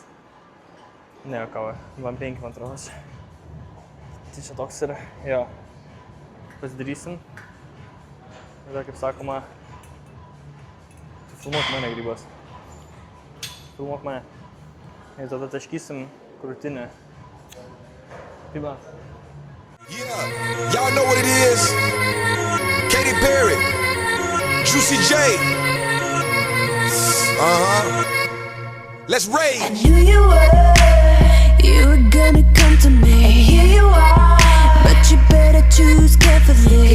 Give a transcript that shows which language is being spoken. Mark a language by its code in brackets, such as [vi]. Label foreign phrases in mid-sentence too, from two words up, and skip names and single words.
[lt] Ne, ką, 2-5 man atrodo. Tai čia toks yra, jo. Pasidarysim. Ir kaip sakoma, filmuok mane, grybas. Filmuok mane. Ir tada taškysim krūtinę. Kaip man? [en] Yeah, y'all know what it is. Katy Perry, Juicy J. Let's rage. I knew you were gonna come to me. And here you are, but you better choose carefully.